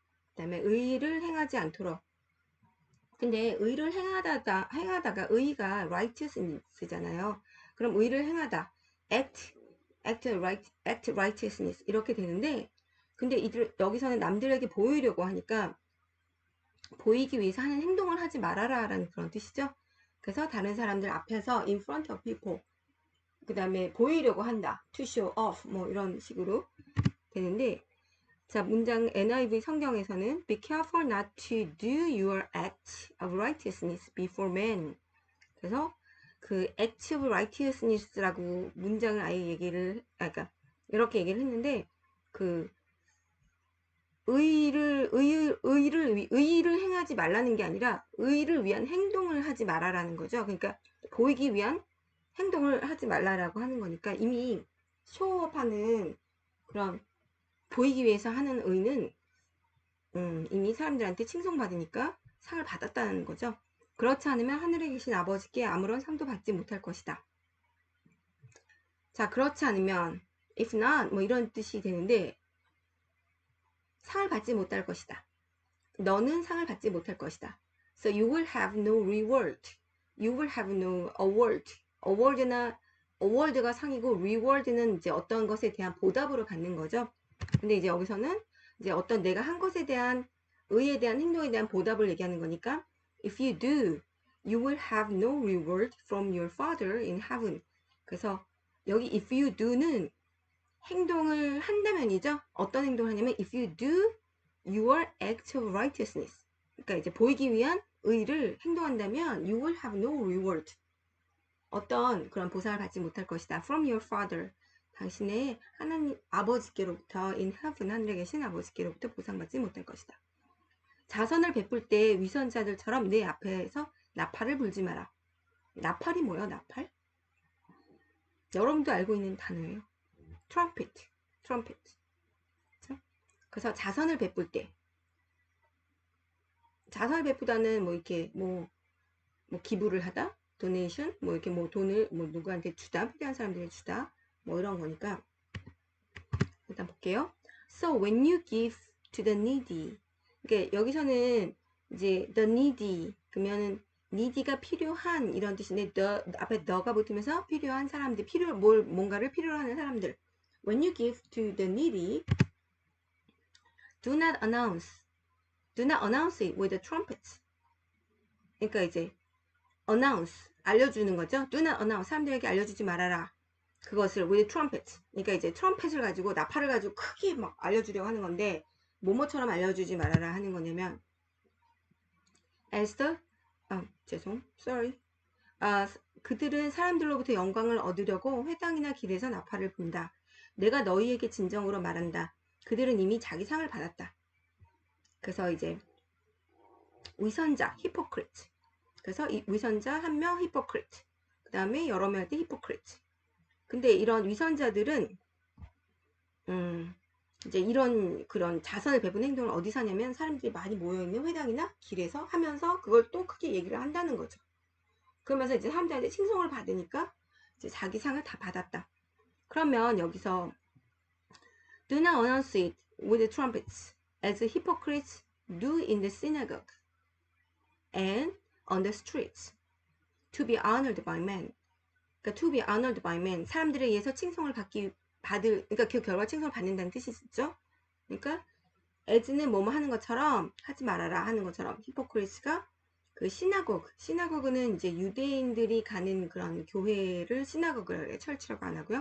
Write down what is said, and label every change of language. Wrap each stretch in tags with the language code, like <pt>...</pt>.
<ko>그 다음에 의를 행하지 않도록. 근데 의를 행하다가 의가 righteousness잖아요. 그럼 의를 행하다.</ko> <en>act righteousness</en> <ko>이렇게 되는데, 근데 여기서는 남들에게 보이려고 하니까 보이기 위해서 하는 행동을 하지 말아라 라는 그런 뜻이죠. 그래서 다른 사람들 앞에서</ko> <en>in front of people,</en> <ko>그 다음에 보이려고 한다,</ko> <en>to show off,</en> <ko>뭐 이런 식으로 되는데, 자, 문장 NIV 성경에서는</ko> <en>be careful not to do your act of righteousness before men.</en> <ko>그래서 그 act of righteousness라고 문장을 아예 그러니까 이렇게 얘기를 했는데, 그 의를 행하지 말라는 게 아니라 의를 위한 행동을 하지 말아라는 거죠. 그러니까 보이기 위한 행동을 하지 말라라고 하는 거니까 이미 쇼업하는 그런 보이기 위해서 하는 의는 이미 사람들한테 칭송받으니까 상을 받았다는 거죠. 그렇지 않으면 하늘에 계신 아버지께 아무런 상도 받지 못할 것이다. 자, 그렇지 않으면</ko> <en>if not</en> <ko>뭐 이런 뜻이 되는데, 상을 받지 못할 것이다. 너는 상을 받지 못할 것이다.</ko> <en>So you will have no reward. You will have no award.</en> <ko>award가 상이고 reward는 이제 어떤 것에 대한 보답으로 받는 거죠. 근데 이제 여기서는 이제 어떤 내가 한 것에 대한 의에 대한 행동에 대한 보답을 얘기하는 거니까</ko> <en>if you do, you will have no reward from your father in heaven.</en> <ko>그래서 여기</ko> <en>if you do</en> <ko>는 행동을 한다면이죠. 어떤 행동을 하냐면</ko> <en>if you do your act of righteousness.</en> <ko>그러니까 이제 보이기 위한 의를 행동한다면</ko> <en>you will have no reward.</en> <ko>어떤 그런 보상을 받지 못할 것이다.</ko> <en>From your father.</en> <ko>당신의 하나님 아버지께로부터</ko> <en>in heaven,</en> <ko>하늘에 계신 아버지께로부터 보상받지 못할 것이다. 자선을 베풀 때 위선자들처럼 내 앞에서 나팔을 불지 마라. 나팔이 뭐예요? 나팔? 여러분도 알고 있는 단어예요. trumpet. 그렇죠? 그래서 자선을 베풀 때, 자선을 베푸다는 뭐 이렇게 뭐 기부를 하다, 도네이션, 뭐 이렇게 뭐 돈을 뭐 누구한테 주다, 필요한 사람들에게 주다, 뭐 이런 거니까 일단 볼게요.</ko> <en>So when you give to the needy,</en> <ko>그러니까 여기서는 이제 the needy 그러면은 needy가 필요한 이런 뜻인데 the 앞에 the가 붙으면서 필요한 사람들, 뭔가를 필요로 하는 사람들.</ko> <en>When you give to the needy, do not announce it with a trumpet.</en> <ko>그러니까 이제 announce 알려주는 거죠.</ko> <en>do not announce</en> <ko>사람들에게 알려주지 말아라.</ko> <en>그것을 with trumpet.</en> <ko>그러니까 이제 트럼펫을 가지고 나팔을 가지고 크게 막 알려주려고 하는 건데 뭐뭐처럼 알려주지 말아라 하는 거냐면</ko> <en>as the sorry.</en> <ko>그들은 사람들로부터 영광을 얻으려고 회당이나 길에서 나팔을 분다. 내가 너희에게 진정으로 말한다. 그들은 이미 자기 상을 받았다. 그래서 이제 위선자 hypocrite. 그래서 이 위선자 한 명 hypocrite. 그 다음에 여러 명 할 때 hypocrite. 근데 이런 위선자들은 이제 이런 그런 자선을 베푸는 행동을 어디서 하냐면 사람들이 많이 모여있는 회당이나 길에서 하면서 그걸 또 크게 얘기를 한다는 거죠. 그러면서 이제 사람들한테 칭송을 받으니까 이제 자기 상을 다 받았다. 그러면 여기서</ko> <en>do not announce it with trumpets as hypocrites do in the synagogue and on the streets to be honored by men.</en> <ko>그러니까</ko> <en>to be honored by men,</en> <ko>사람들에 의해서 칭송을 그러니까 그 결과 칭송을 받는다는 뜻이죠. 그러니까 as는 뭐뭐 하는 것처럼 하지 말아라 하는 것처럼 히포크리스가 그 시나고그는 이제 유대인들이 가는 그런 교회를 시나고그를 철치라고 안 하고요.</ko>